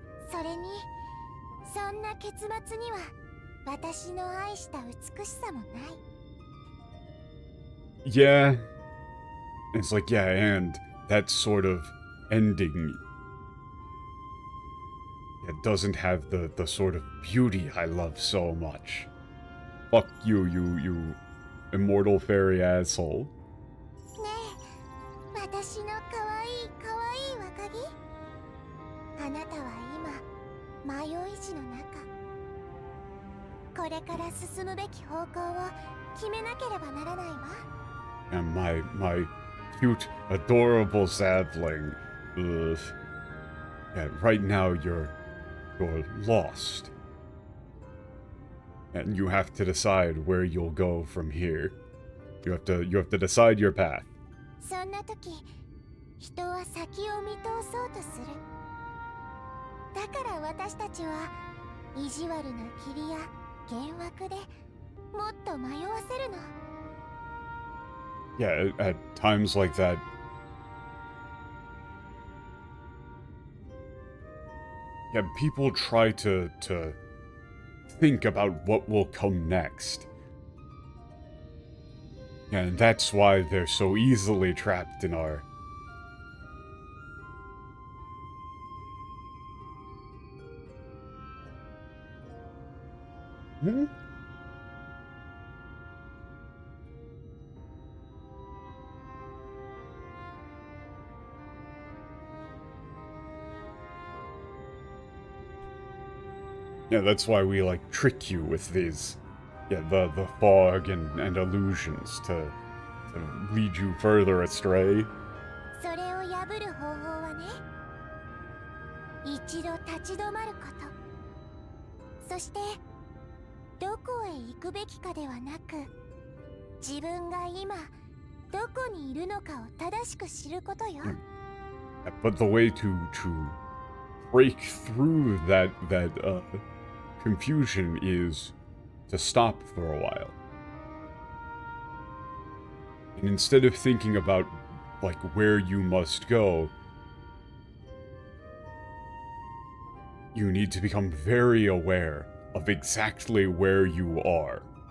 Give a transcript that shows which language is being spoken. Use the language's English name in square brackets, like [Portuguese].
[Japanese] それにそんな結末には私の愛した美しさもない。 [English] Yeah. It's like, yeah, and that sort of ending, it doesn't have the sort of beauty I love so much. Fuck you, you immortal fairy asshole. [Japanese] ねえ、私の可愛い可愛い若木。あなたは今迷い路の中。これから進むべき方向を決めなければならないわ。 [English] And my cute, adorable sapling. Ugh. Yeah, right now you're lost. And you have to decide where you'll go from here. You have to decide your path. [Japanese] そんな時、人は先を見通そうとする。だから私たちは意地悪な霧や幻惑でもっと迷わせるの。 [English] Yeah, at times like that, yeah, people try to think about what will come next. And that's why they're so easily trapped in our... Hmm? Yeah, that's why we, like, trick you with these, yeah, the fog and illusions to lead you further astray. [Japanese] それを破る方法はね、一度立ち止まること。そしてどこへ行くべきかではなく、自分が今どこにいるのかを正しく知ることよ。 [English] But the way to break through that confusion is to stop for a while. And instead of thinking about, like, where you must go, you need to become very aware of exactly where you are.